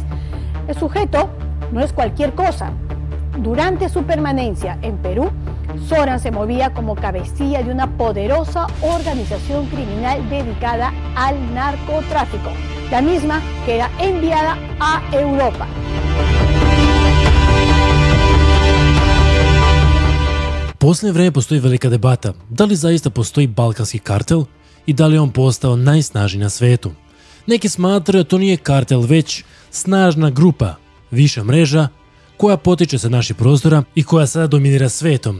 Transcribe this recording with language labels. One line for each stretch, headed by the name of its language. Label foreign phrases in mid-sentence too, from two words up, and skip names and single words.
Spanish: El sujeto no es cualquier cosa. Durante su permanencia en Perú, Zoran se movía como cabecilla de una poderosa organización criminal dedicada al narcotráfico, la misma que era enviada a Europa.
Serbian: Posljednje vrijeme postoji velika debata da li zaista postoji balkanski kartel i da li je on postao najsnažniji na svetu. Neki smatraju da to nije kartel, već snažna grupa, viša mreža koja potiče sa naših prostora i koja sada dominira svetom.